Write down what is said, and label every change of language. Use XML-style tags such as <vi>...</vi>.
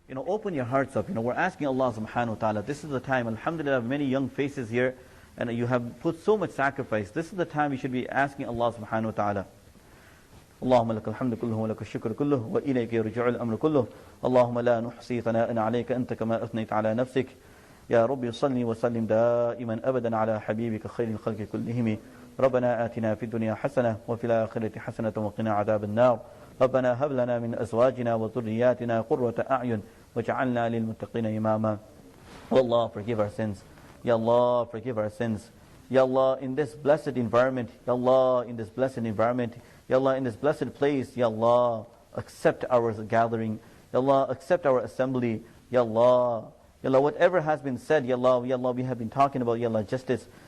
<en>Open your hearts up. We're asking Allah subhanahu wa ta'ala. This is the time. Alhamdulillah, many young faces here. And you have put so much sacrifice. This is the time you should be asking Allah subhanahu wa ta'ala.</en> <ar>اللهم لك الحمد كله ولك الشكر كله وإليك يرجع الأمر كله اللهم لا نحصي ثناء عليك أنت كما أثنيت على نفسك يا رب صل وسلم دائما أبدا على حبيبك خير الخلق كلهم ربنا آتنا في الدنيا حسنة وفي الآخرة حسنة وقنا عذاب النار ربنا هب لنا من أزواجنا وذرياتنا قرة أعين وجعلنا للمتقين إماما.</ar> <en>Oh Allah, forgive our sins. Ya Allah, forgive our sins. Ya Allah, in this blessed environment, Ya Allah, in this blessed environment, Ya Allah, in this blessed place, Ya Allah, accept our gathering. Ya Allah, accept our assembly. Ya Allah, Ya Allah, whatever has been said, Ya Allah, we have been talking about, Ya Allah, justice.</en>